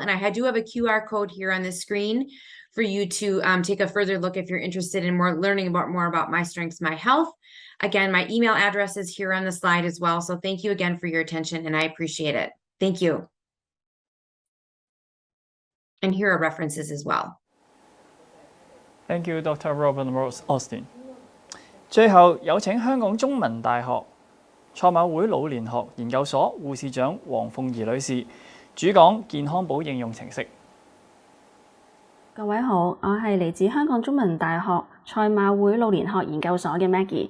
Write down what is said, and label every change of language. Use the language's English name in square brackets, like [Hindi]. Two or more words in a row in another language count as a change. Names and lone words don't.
[English] And I do have a QR code here on the screen for you to take a further look if you're interested in learning more about My Strengths, My Health. Again, my email address is here on the slide as well. So thank you again for your attention, and I appreciate it. Thank you. And here are references as well. Thank you, Dr. Robin Rose Austin. [Cantonese] 最後有請香港中文大學賽馬會老年學研究所護士長王鳳兒女士主講健康寶應用程式。各位好，我係嚟自香港中文大學賽馬會老年學研究所嘅 Maggie。